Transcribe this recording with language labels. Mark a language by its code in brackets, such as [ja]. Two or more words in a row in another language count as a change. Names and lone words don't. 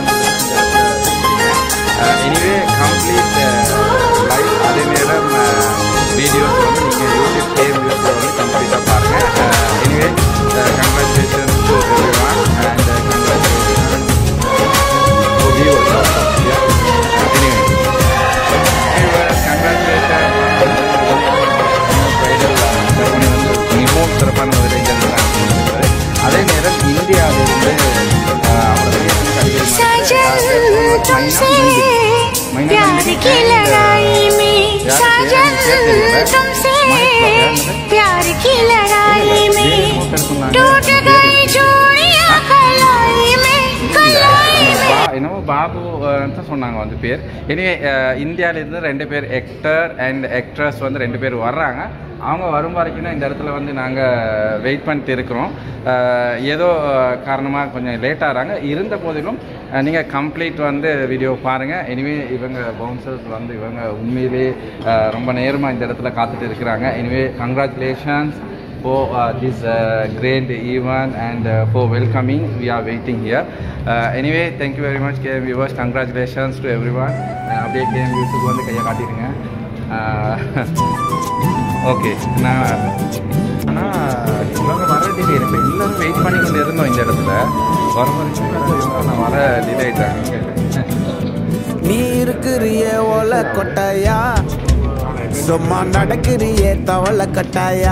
[en] ceremony anyway complete live [ta] அதே நேரம் வீடியோஸ் வந்து நீங்கள் யூடியூப் கேவியூஸில் வந்து கம்ப்ளீட்டாக பாருங்கள் [en] anyway congratulations to everyone and congratulation to viewers also anyway congratulation [ta] மிகவும் சிறப்பான முறையில் நடந்தது அதே நேரம் இந்தியாவிலிருந்து [hi] प्यार की लड़ाई में साजन तुमसे प्यार की लड़ाई में टूट गई जोड़ियां कलाई में [ta] என்னமோ பாபு தான் சொன்னாங்க வந்து பேர் இனிமே இந்தியாவிலேருந்து 2 பேர் [en] actor and actress [ta] வந்து 2 பேர் வர்றாங்க அவங்க வரும் வரைக்கும் தான் இந்த இடத்துல வந்து நாங்கள் வெயிட் பண்ணிட்டு இருக்கிறோம் ஏதோ காரணமாக கொஞ்சம் லேட் ஆகிறாங்க இருந்த போதிலும் நீங்கள் கம்ப்ளீட் வந்து வீடியோ பாருங்கள். எனிவே இவங்க பவுன்சர்ஸ் வந்து இவங்க உண்மையிலே ரொம்ப நேரமாக இந்த இடத்துல காத்துட்டு இருக்கிறாங்க. [en] anyway congratulations for this grand event and for welcoming. We are waiting here. Anyway, thank you very much KM viewers. Congratulations to everyone. [ta] அப்படியே KM viewers வந்து கையை காட்டிடுங்க. ஓகே, ஆனால் இவங்க வர டிலே இல்லை. எல்லோரும் வெயிட் பண்ணி கொண்டு இருந்தோம் இந்த இடத்துல. வர வரைக்கும் நான் வர டிலே ஆகிட்டாங்க. நீ இருக்கிறிய ஓலை கொட்டாயா, சும்மா நடக்கிறிய தவளை கட்டாயா.